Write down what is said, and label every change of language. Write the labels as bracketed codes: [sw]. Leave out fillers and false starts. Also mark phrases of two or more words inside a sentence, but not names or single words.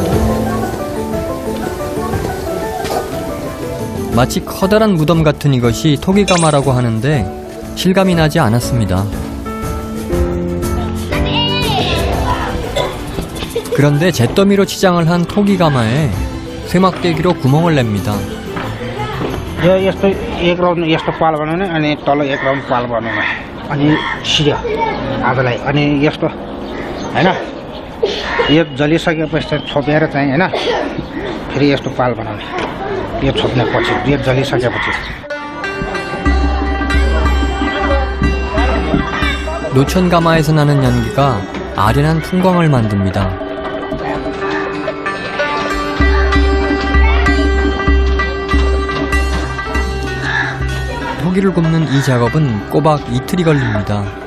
[ko] 마치 커다란 무덤 같은 이것이 토기가마라고 하는데 실감이 나지 않았습니다. 그런데 잿더미로 치장을 한 토기가마에 쇠막대기로 구멍을 냅니다. [ne] यस्तो एक राउन्ड यस्तो पाल बनाउने अनि तल एक राउन्ड पाल बनाउने अनि सिर्यो आजलाई अनि यस्तो हैन यो जलिसकेपछि छोपेर चाहिँ हैन फेरि यस्तो पाल बनाउने यो छोप्ने पछि यो जलिसकेपछि [ko] 노천가마에서 나는 연기가 아련한 풍광을 만듭니다. 토기를 굽는 이 작업은 꼬박 이틀이 걸립니다.